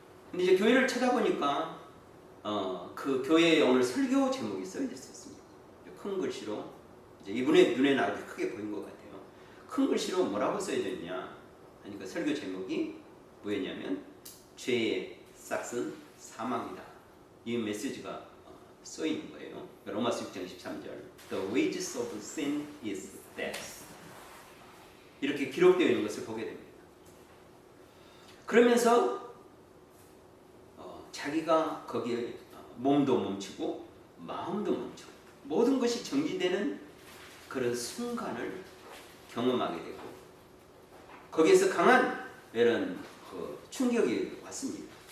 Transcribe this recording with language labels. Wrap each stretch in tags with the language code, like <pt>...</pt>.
<ko>근데 이제 교회를 쳐다보니까 그 교회에 오늘 설교 제목이 써 있었습니다. 큰 글씨로 이제 이분의 눈에는 아주 크게 보인 것 같아요. 큰 글씨로 뭐라고 써있냐 하니까 설교 제목이 뭐였냐면 죄의 싹은 사망이다. 이 메시지가 써 있는 거예요. 로마서 6장 13절</ko> <en>The wages of sin is death.</en> <ko>이렇게 기록되어 있는 것을 보게 됩니다. 그러면서 자기가 거기에 몸도 멈추고 마음도 멈추고 모든 것이 정지되는 그런 순간을 경험하게 되고 거기에서 강한 이런 충격이 왔습니다.</ko>